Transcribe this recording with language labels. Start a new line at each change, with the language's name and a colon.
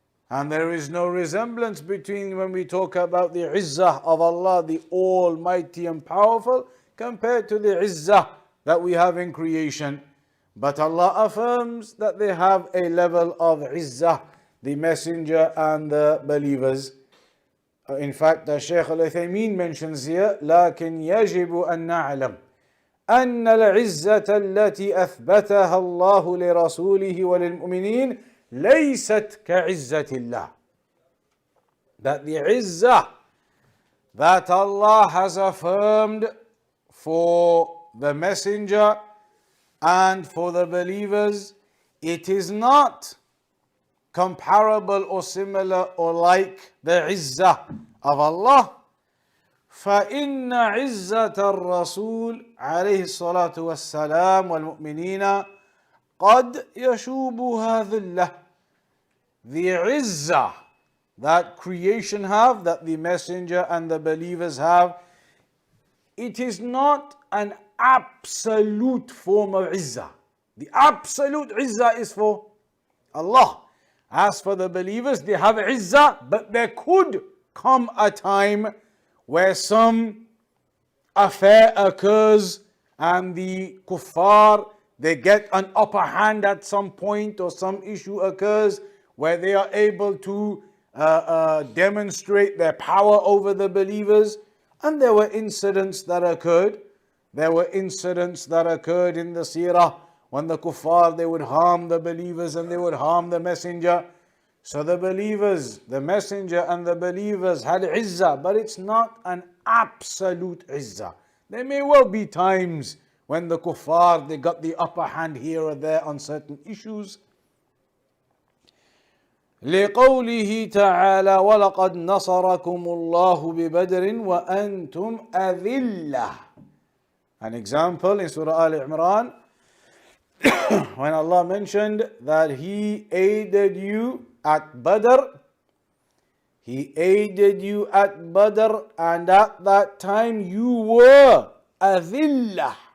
English: And there is no resemblance between when we talk about the izzah of Allah, the Almighty and Powerful, compared to the izzah that we have in creation. But Allah affirms that they have a level of izzah, the messenger and the believers. In fact, the Shaykh al-Uthaymeen mentions here,
Arabic: لكن يجب أن نعلم أن العزة التي أثبتها الله لرسوله وللمؤمنين ليست كعزة الله.
English: That the izzah that Allah has affirmed for the messenger and for the believers, it is not comparable or similar or like the izzah of Allah.
Arabic: فإن عزة الرسول عليه الصلاة والسلام والمؤمنين قد يشوبها ذلة.
English: The izzah that creation have, that the messenger and the believers have, it is not an absolute form of izzah. The absolute izzah is for Allah. As for the believers, they have izzah, but there could come a time where some affair occurs and the kuffar, they get an upper hand at some point, or some issue occurs where they are able to demonstrate their power over the believers. And there were incidents that occurred. There were incidents that occurred in the seerah when the kuffar, they would harm the believers and they would harm the messenger. So the believers, the messenger and the believers had izzah, but it's not an absolute izzah. There may well be times when the kuffar, they got the upper hand here or there on certain issues.
Arabic: لقوله تعالى ولقد نصركم الله ببدر وأنتم أذلة.
English: An example in Surah Al-Imran, when Allah mentioned that He aided you at Badr, He aided you at Badr, and at that time you were adillah.